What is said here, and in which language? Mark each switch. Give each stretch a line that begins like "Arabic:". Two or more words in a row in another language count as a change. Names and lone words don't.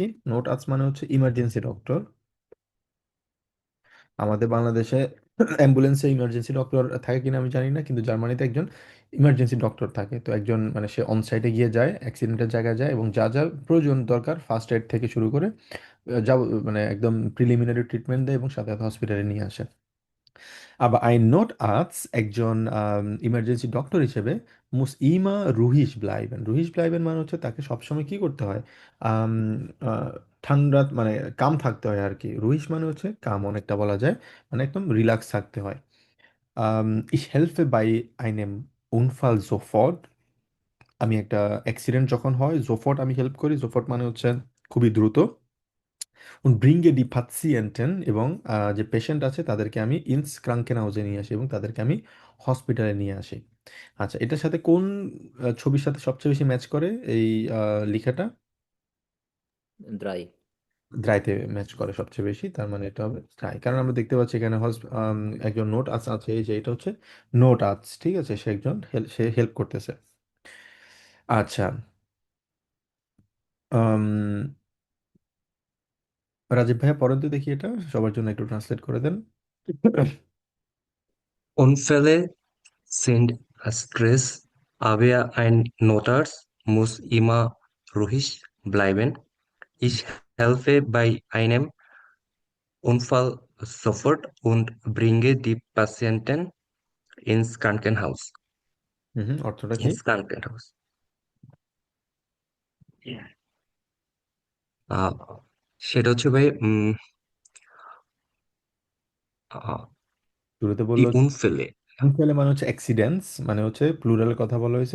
German: Notarzt
Bangla: মানে হচ্ছে
English: emergency doctor.
Bangla: আমাদের বাংলাদেশে অ্যাম্বুলেন্সে
English: emergency doctor
Bangla: থাকে কিনা আমি জানি না, কিন্তু জার্মানিতে একজন
English: emergency doctor
Bangla: থাকে। তো একজন মানে সে
English: on site
Bangla: গিয়ে যায়, অ্যাক্সিডেন্টের জায়গায় যায়, এবং যা যা প্রয়োজন দরকার
English: first aid
Bangla: থেকে শুরু করে যা মানে একদম
English: preliminary treatment
Bangla: দেয় এবং সাথে সাথে হসপিটালে নিয়ে আসে।
German: Aber ein Notarzt,
Bangla: একজন
English: emergency doctor
Bangla: হিসেবে
German: muss immer ruhig bleiben। ruhig bleiben
Bangla: মানে হচ্ছে তাকে সবসময় কি করতে হয়? আম, ঠান্ডা, মানে কাম থাকতে হয় আর কি। রুহিস মানে হচ্ছে কাম অনেকটা বলা যায়, মানে একদম রিল্যাক্স থাকতে হয়।
German: ich helfe bei einem Unfall sofort।
Bangla: আমি একটা অ্যাক্সিডেন্ট যখন হয় sofort আমি হেল্প করি, sofort মানে হচ্ছে খুবই দ্রুত।
German: und bringe die Patienten,
Bangla: এবং যে পেশেন্ট আছে তাদেরকে আমি
German: ins Krankenhaus
Bangla: নিয়ে আসি এবং তাদেরকে আমি হসপিটালে নিয়ে আসি। আচ্ছা, এটার সাথে কোন ছবির সাথে সবচেয়ে বেশি ম্যাচ করে এই লেখাটা? ড্রাই। দ্রাইতে ম্যাচ করে সবচেয়ে বেশি, তার মানে এটা হবে দ্রাই, কারণ আমরা দেখতে পাচ্ছি এখানে একজন নোট আছে, এই যে এটা হচ্ছে
German: Notarzt.
Bangla: ঠিক আছে, সে একজন সে হেল্প করতেছে। আচ্ছা, আম, রাজীব ভাইয়া পরের দিয়ে দেখি এটা সবার জন্য একটু ট্রান্সলেট করে দেন।
German: Unfälle sind Stress, aber ein Notarzt muss immer ruhig bleiben. Ich helfe bei einem Unfall sofort und bringe die Patienten ins Krankenhaus.
Bangla: অর্থটা কি?
German: Ins Krankenhaus.
Bangla: আহ, সেটা হচ্ছে ভাই শুরুতে die বললো Unfälle। উনফেলে মানে হচ্ছে অ্যাক্সিডেন্টস, মানে হচ্ছে প্লুরাল কথা বলা হয়েছে।